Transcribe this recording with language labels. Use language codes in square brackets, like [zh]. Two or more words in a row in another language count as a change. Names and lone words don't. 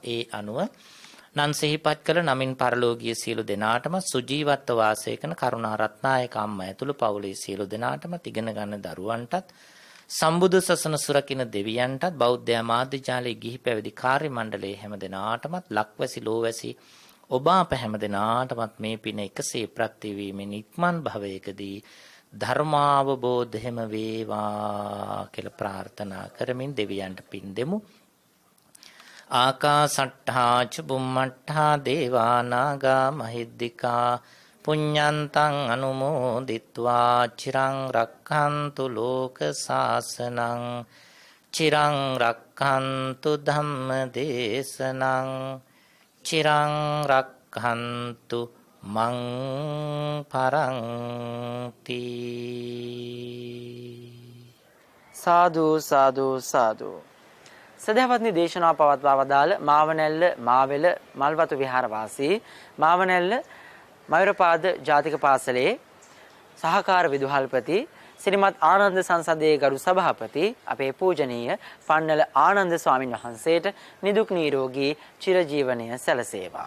[si] ඒ අනුව නන් සිහිපත් කළ නමින් පරලෝකීය සියලු දෙනාටම සුජීවත්ව වාසය කරන කරුණා රත්නායක අම්මා ඇතුළු පවුලේ සියලු දෙනාටම ඉගෙන ගන්න දරුවන්ටත් සම්බුදු සසුන සුරකින්න දෙවියන්ටත් බෞද්ධ ආමාත්‍ය ජාලේ ගිහි පැවිදි කාර්ය මණ්ඩලයේ හැම දෙනාටමත් ලක්වැසි ලෝවැසි ඔබ අප හැම දෙනාටමත් මේ පින එකසේ ප්‍රත්‍ය වීමෙන් ඉක්මන් භවයකදී ධර්මාවබෝධයම වේවා කියලා ප්‍රාර්ථනා කරමින් දෙවියන්ට පින් දෙමු. [pi] ආකාසට්ඨා ච බුම්මට්ඨා දේවා නාග මහිද්దికා පුඤ්ඤන්තං අනුමෝදිත්වා චිරං රක්ඛන්තු ලෝක සාසනං චිරං රක්ඛන්තු ධම්ම දේශනං චිරං රක්ඛන්තු මං පරන්ති. සාදු සාදු සාදු. [si] සදහවත්නි දේශනාව පවත්වා වදාළ මාවනැල්ල මාවෙල මල්වතු විහාරවාසී මාවනැල්ල මයුරපාද ජාතික පාසලේ සහකාර විදුහල්පති ශ්‍රීමත් ආනන්ද සංසදයේ ගරු සභාපති අපේ පූජනීය පන්නල ආනන්ද ස්වාමින් වහන්සේට නිදුක් නිරෝගී චිරජීවනය සැලසේවා.